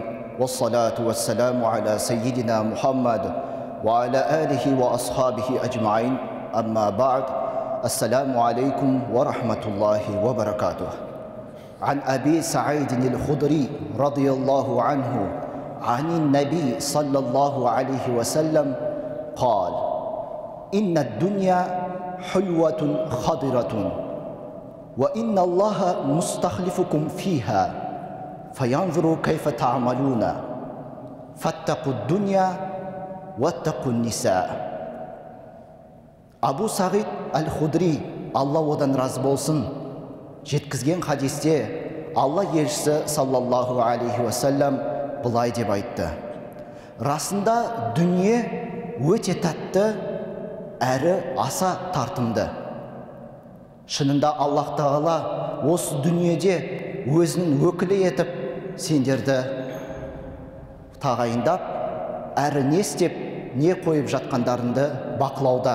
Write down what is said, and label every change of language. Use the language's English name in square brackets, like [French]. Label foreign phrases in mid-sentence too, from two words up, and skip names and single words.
[Arabic] والصلاة والسلام على سيدنا محمد وعلى آله وأصحابه أجمعين. أما بعد. السلام عليكم ورحمة الله وبركاته. عن أبي سعيد الخدري رضي الله عنه عن النبي صلى الله عليه وسلم قال إن الدنيا حلوة خضرة وإن الله مستخلفكم فيها فينظر كيف تعملون فاتقوا الدنيا واتقوا النساء. [Kazakh] Абу Сағид әл-Худри, Алла одан разы болсын, жеткізген хадисте Алла елшісі [Arabic] صلى الله عليه وسلم [Kazakh] былай деп айтты: расында дүние өте тәтті әрі аса тартымды. Шынында Аллах Тағала осы дүниеде өзінің өкілі етіп сендерді тағайындап, әрі не істеп, не қойып жатқандарыңды бақылауда.